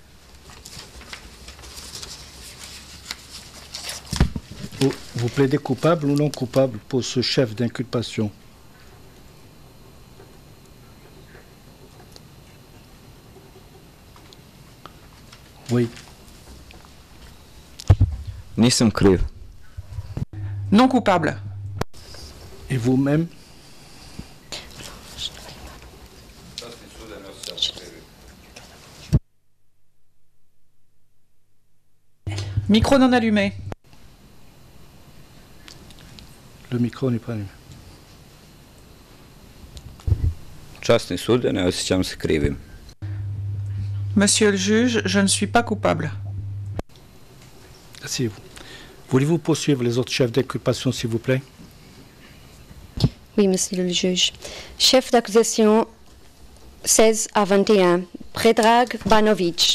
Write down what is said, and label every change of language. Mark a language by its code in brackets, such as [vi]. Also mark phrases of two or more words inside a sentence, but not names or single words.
[fr] Vous plaidez coupable ou non coupable pour ce chef d'inculpation? Oui. [bs] Nisam kriv. [fr] Non coupable. Et vous-même? Micro non allumé. Le micro n'est pas allumé. [bs] Časni sude, ne osjećam se krivim. [fr] Monsieur le juge, je ne suis pas coupable. Asseyez-vous. Voulez-vous poursuivre les autres chefs d'inculpation, s'il vous plaît? Oui, monsieur le juge. Chef d'accusation 16 à 21, Predrag Banovic.